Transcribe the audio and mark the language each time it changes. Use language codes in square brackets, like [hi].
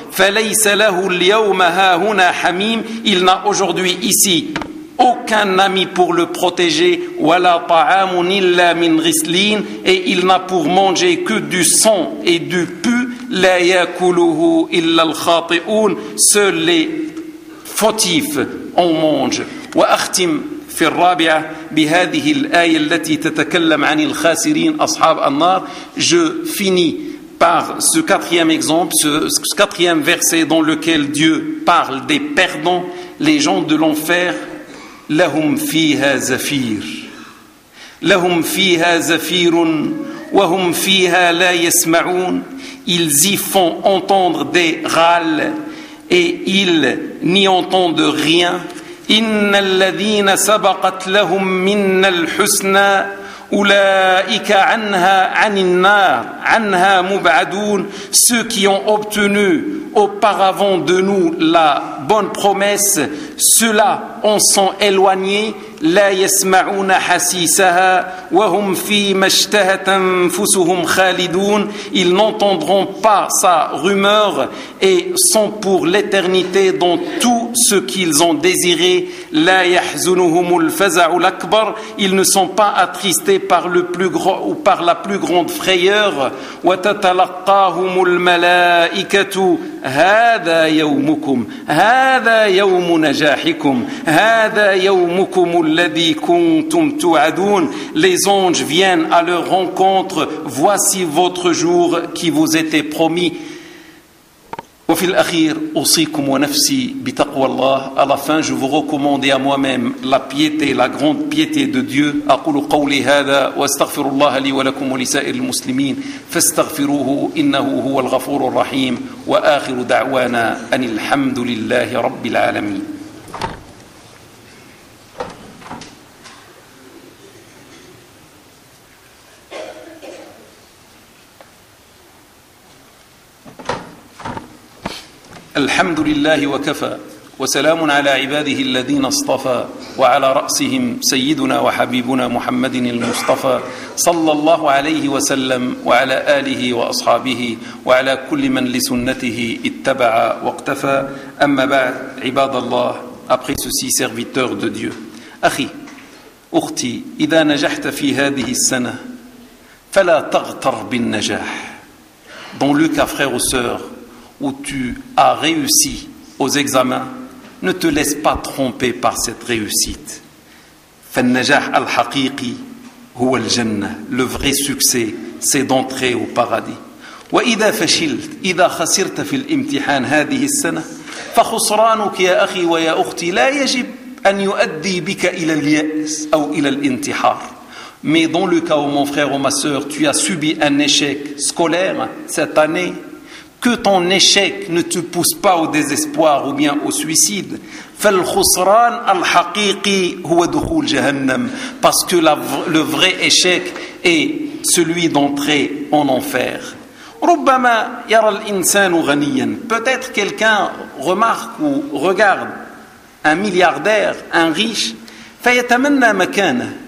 [ar] Fa laysa lahu al-yawma hahuna hamim, [fr] il n'a aujourd'hui ici aucun ami pour le protéger. [ar] Wa la ta'am illa min ghislin, [fr] et il n'a pour manger que du sang et du pu. [ar] La yakuluhu illa al-khati'un, [fr] seuls les fautifs en mangent. [ar] Wa akhtim في الرابعة بهذه الآية التي تتكلم عن الخاسرين أصحاب النار. [fr] Je finis par ce quatrième exemple, ce quatrième verset dans lequel Dieu parle des perdants, les gens de l'enfer. [ar] لهم فيها زفير, لهم فيها زفير وهم فيها لا يسمعون, [fr] ils y font entendre des râles et ils n'y entendent rien. [ar] إن الذين سبقت لهم من الحسنى أولئك عنها عن النار عنها مبعدون. [fr] Ceux qui ont obtenu auparavant de nous la bonne promesse, ceux-là en sont éloignés. [ar] لا يسمعون حسيسها وهم في ما اشتهت أنفسهم خالدون, [fr] ils n'entendront pas sa rumeur et sont pour l'éternité dans tout ce qu'ils ont désiré. [ar] لا يحزنهم الفزع الأكبر, [fr] ils ne sont pas attristés par le plus grand ou par la plus grande frayeur. [ar] وتتلقاهم الملائكة هذا يومكم هذا يوم نجاحكم هذا يومكم الذي كنتم توعدون. [fr] Les anges viennent à leur rencontre, voici votre jour qui vous était promis. [ar] وفي الأخير أوصيكم ونفسي بتقوى الله, [fr] à la fin je vous recommande à moi-même la piété, la grande piété de Dieu. [ar] أقول قولي هذا واستغفر الله لي ولكم ولسائر المسلمين فاستغفروه إنه هو الغفور الرحيم وآخر دعوانا أن الحمد لله رب العالمين. الحمد لله وكفى وسلام على عباده الذين اصطفى وعلى رأسهم سيدنا وحبيبنا محمد المصطفى صلى الله عليه وسلم وعلى آله وأصحابه وعلى كل من لسنته اتبع واقتفى. أما بعد, عباد الله, [fr] après ceci, serviteur de Dieu, [ar] أخي أختي, إذا نجحت في هذه السنة فلا تغتر بالنجاح. [fr] Dans le cas, frère ou sœur, où tu as réussi aux examens, ne te laisse pas tromper par cette réussite. [ar] فالنجاح الحقيقي هو الجنة. [fr] Le vrai succès, c'est d'entrer au paradis. [ar] وإذا فشلت إذا خسرت في الامتحان هذه السنة فخسرانك يا أخي ويا أختي لا يجب أن يؤدي بك إلى اليأس أو إلى الانتحار. [fr] Mais dans le cas où, mon frère ou ma sœur, tu as subi un échec scolaire cette année, que ton échec ne te pousse pas au désespoir ou bien au suicide. [ar] فالخسران الحقيقي هو دخول جهنم. [fr] Parce que le vrai échec est celui d'entrer en enfer. [ar] ربما يرى الإنسان غنيا. [fr] Peut-être quelqu'un remarque ou regarde un milliardaire, un riche. [ar] فيتمنى مكانه.